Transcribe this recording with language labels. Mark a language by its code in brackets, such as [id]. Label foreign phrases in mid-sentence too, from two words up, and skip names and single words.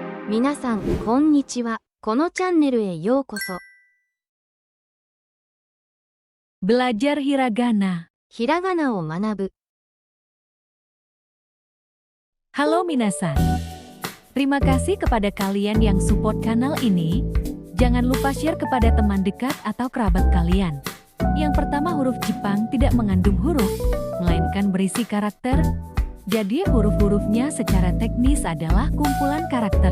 [ja] 皆さん、こんにちは。このチャンネルへようこそ。 [id] Belajar hiragana. [ja] ひらがなを学ぶ。 [id] Halo minasan. Terima kasih kepada kalian yang support kanal ini. Jangan lupa share kepada teman dekat atau kerabat kalian. Yang pertama, huruf Jepang tidak mengandung huruf, melainkan berisi karakter. Jadi huruf-hurufnya secara teknis adalah kumpulan karakter.